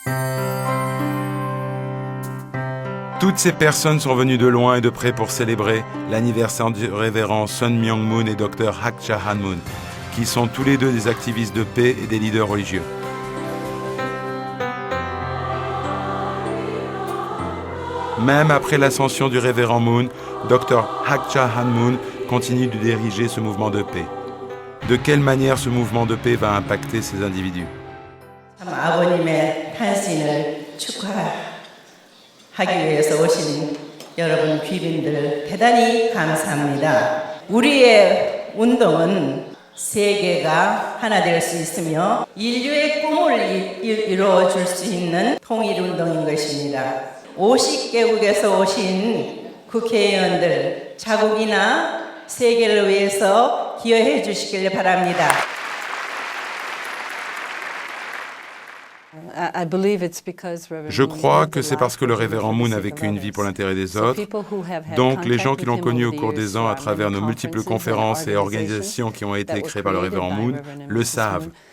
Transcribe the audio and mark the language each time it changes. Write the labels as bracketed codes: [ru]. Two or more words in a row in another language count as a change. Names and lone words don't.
[fr] Toutes ces personnes sont venues de loin et de près pour célébrer l'anniversaire du révérend Sun Myung Moon et Dr Hak Ja Han Moon, qui sont tous les deux des activistes de paix et des leaders religieux. Même après l'ascension du révérend Moon, Dr Hak Ja Han Moon continue de diriger ce mouvement de paix. De quelle manière ce mouvement de paix va impacter ces individus? [ko] 아버님의 탄신을 축하하기 위해서 오신 여러분 귀빈들 대단히 감사합니다. 우리의 운동은 세계가 하나 될 수 있으며 인류의 꿈을 이루어 줄 수 있는 통일 운동인 것입니다. 50개국에서 오신 국회의원들 자국이나 세계를 위해서 기여해 주시길 바랍니다. [fr] Je crois que c'est parce que le révérend Moon a vécu une vie pour l'intérêt des autres. Donc, les gens qui l'ont connu au cours des ans à travers nos multiples conférences et organisations qui ont été créées par le révérend Moon le savent.